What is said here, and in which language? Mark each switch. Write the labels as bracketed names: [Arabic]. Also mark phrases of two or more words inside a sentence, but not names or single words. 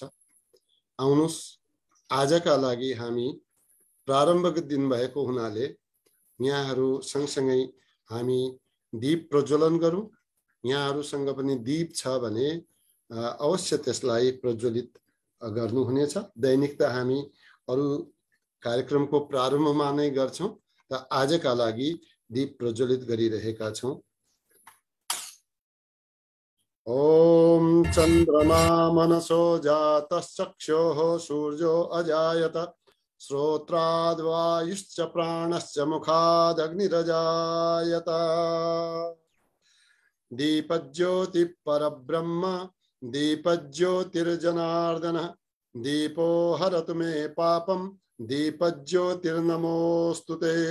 [Nepali] आउनुस् आजका लागि हामी प्रारम्भक दिन भएको हुनाले यहाँहरू सँगसँगै हामी दीप प्रज्वलन गरौँ। यहाँहरूसँग पनि दीप छ भने अवश्य त्यसलाई प्रज्वलित गर्नुहुनेछ। दैनिक त हामी अरु कार्यक्रमको प्रारम्भमा नै गर्छौं, त आजका लागि दीप प्रज्वलित गरिरहेका छौं। [Sanskrit] ओम चन्द्रमा मनसो जातश्चक्षुः सूर्यो अजायत श्रोत्राद्वायुश्च प्राणश्च मुखादग्निरजायत। दीपज्योति परब्रह्म दीपज्योतिर्जनार्दनः दीपो हरतु मे पापं दीपज्योतिर्नमोस्तुते।